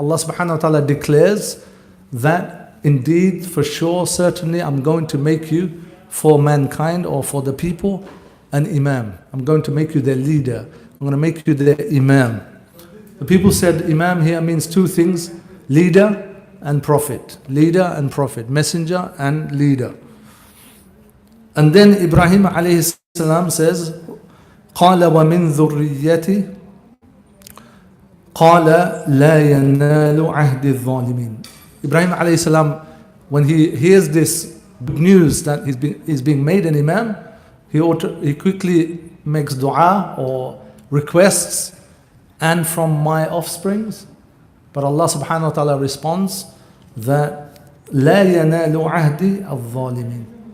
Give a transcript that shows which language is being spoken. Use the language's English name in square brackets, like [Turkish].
[English] Allah subhanahu wa ta'ala declares that indeed, for sure, certainly, I'm going to make you for mankind or for the people an imam. I'm going to make you their leader. I'm going to make you their imam. The people said imam here means two things: leader and prophet. Leader and prophet. Messenger and leader. And then Ibrahim alayhi salam says, [Arabic] قَالَ وَمِن ذُرِّيَّتِي قَالَ لَا يَنَالُ عَهْدِ الظَّالِمِينَ. [English] Ibrahim alayhi salam, when he hears this good news that he's being made an imam, he quickly makes dua or requests, and from my offsprings. But Allah subhanahu wa ta'ala responds that [Arabic] لَا يَنَالُ عَهْدِ الظَّالِمِينَ.